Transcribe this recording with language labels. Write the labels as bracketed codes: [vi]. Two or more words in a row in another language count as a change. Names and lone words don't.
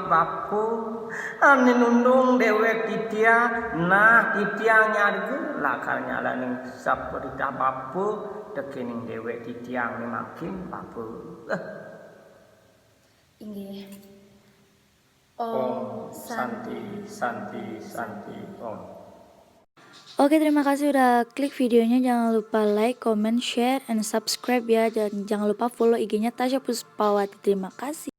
[ban] bapu ane nundung dewek titiang nah titiang nyarge lakar nyala ning saperita bapu dekening dewek titiang ni makin bapu. Inggih. [sa] Om Santi Santi Santi Om. [id] Oke, terima kasih udah klik videonya. Jangan lupa [en] like, comment, share, and subscribe [id] ya. Dan jangan lupa follow IG-nya Tasya Puspawati. Terima kasih.